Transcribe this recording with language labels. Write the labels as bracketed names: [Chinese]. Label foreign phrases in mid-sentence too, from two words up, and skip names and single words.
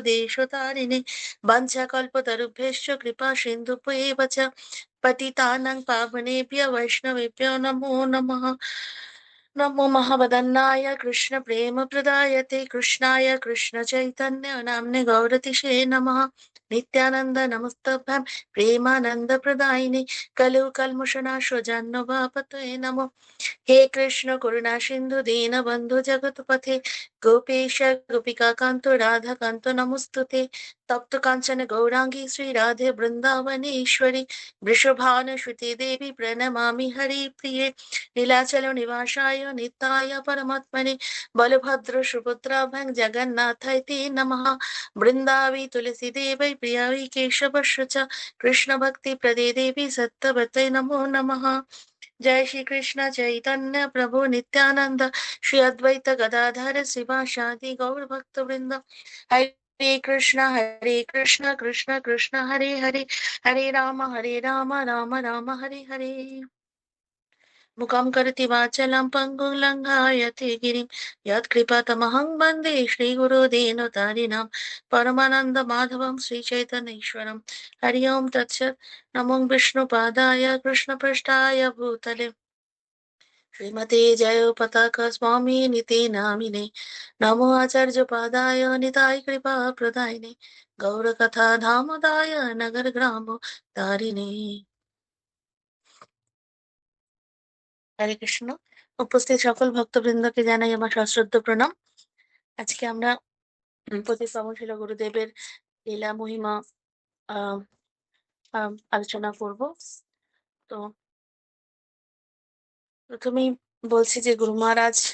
[Sanskrit] देशतारिणे वंशकल्पतरुभ्यश्च कृपा सिन्धुभ्येव च पतितानां पावनेभ्य वैष्णवेभ्यो नमो नमः नमो महावदन्नाय कृष्ण प्रेम प्रदायते कृष्णाय कृष्ण चैतन्य नाम्ने गौरतिशे नमः नित्यानंद नमस्तभ्यं प्रेमानंद प्रदायिने कलु कल्मषनाशो जन्मवापतये नमो हे कृष्ण करुणा सिंधु दीन बंधु जगतपथे गोपेश गोपिका कांतो राधा कांतो नमस्तुते तप्त कांचन गौरांगी श्री राधे वृंदावनेश्वरी वृषभानुसुते देवी प्रणमामि हरिप्रिये नीलाचल निवासाय नित्याय परमात्मने बलभद्र सुभद्राभ्यां जगन्नाथाय ते नमः वृंदावी तुलसी देवै प्रियावी केशवश्च च कृष्ण भक्ति प्रदे देवी सत्यवते नमो नमः जय श्री कृष्ण चैतन्य प्रभु नित्यानंद श्री अद्वैत गदाधर शिवासादि गौर भक्त वृंद हरे कृष्ण कृष्ण कृष्ण हरे हरे हरे राम राम राम हरे हरे मुखं करोति वाचालं पङ्गुं लङ्घयते गिरिं यत्कृपातमहं वन्दे श्रीगुरुदीनतारिणां परमानन्दमाधवं श्रीचैतन्येश्वरं हरि ओं तत्सत् नमो विष्णुपादाय कृष्णपृष्ठाय भूतले श्रीमते जय पताका स्वामी निते नामिने नमो आचार्य पादाय निताय कृपा प्रदायिने गौर कथा धामदाय नगर ग्राम तारिणे হরে কৃষ্ণ [Bangla] উপস্থিত সকল ভক্তবৃন্দকে জানাই আমার সশ্রদ্ধ প্রণাম আজকে আমরা পতিত পাবনশীল গুরুদেবের লীলা মহিমা আহ আলোচনা করব তো প্রথমেই বলছি যে গুরু মহারাজ